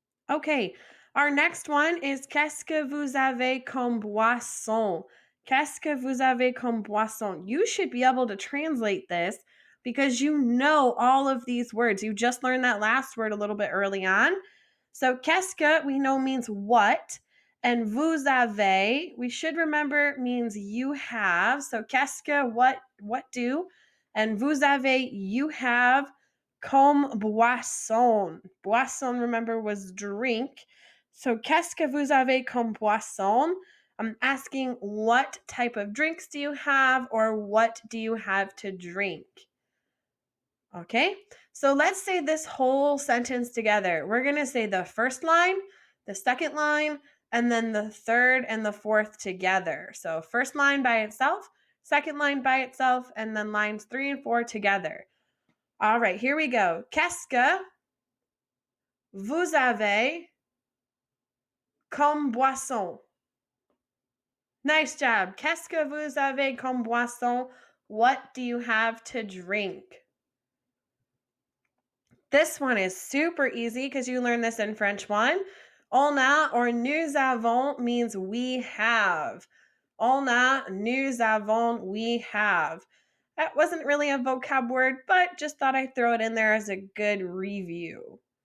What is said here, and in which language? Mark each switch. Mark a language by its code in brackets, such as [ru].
[en] Okay, our next one is [fr] qu'est-ce que vous avez comme boisson? Qu'est-ce que vous avez comme boisson? [en] You should be able to translate this because you know all of these words. You just learned that last word a little bit early on. So qu'est-ce que we know means what, and vuzave we should remember means you have. So qu'est-ce que what do, and vuzave you have [fr] comme boisson. [en] Boisson, remember, was drink. So, [fr] qu'est-ce que vous avez comme boisson? [en] I'm asking what type of drinks do you have or what do you have to drink? Okay, so let's say this whole sentence together. We're going to say the first line, the second line, and then the third and the fourth together. So, first line by itself, second line by itself, and then lines 3 and 4 together. All right, here we go. [fr] Qu'est-ce que vous avez comme boisson? [en] Nice job. [fr] Qu'est-ce que vous avez comme boisson? [en] What do you have to drink? This one is super easy because you learned this in French 1. [fr] On a [en] or [fr] nous avons [en] means we have. [fr] On a, nous avons, [en] we have. That wasn't really a vocab word, but just thought I'd throw it in there as a good review.